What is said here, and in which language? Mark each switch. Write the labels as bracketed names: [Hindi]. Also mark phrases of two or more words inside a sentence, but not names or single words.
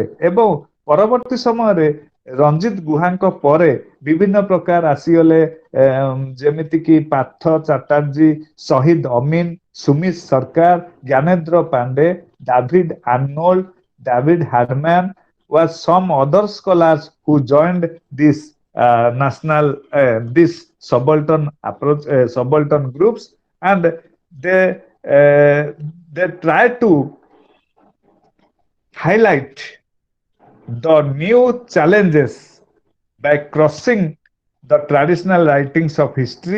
[Odia] ଏବଂ ପରବର୍ତ୍ତୀ ସମୟରେ ରଞ୍ଜିତ ଗୁହାଙ୍କ ପରେ ବିଭିନ୍ନ ପ୍ରକାର ଆସିଗଲେ, ଯେମିତିକି ପାର୍ଥ ଚାଟାର୍ଜୀ, ଶହୀଦ ଅମିନ, ସୁମିତ ସରକାର, ଜ୍ଞାନେନ୍ଦ୍ର ପାଣ୍ଡେ, ଡାଭିଡ ଆର୍ନୋଲ୍ଡ, [English] David Hardman, was some other scholars who joined this this subaltern approach, subaltern groups, and they tried to highlight the new challenges by crossing the traditional writings of history.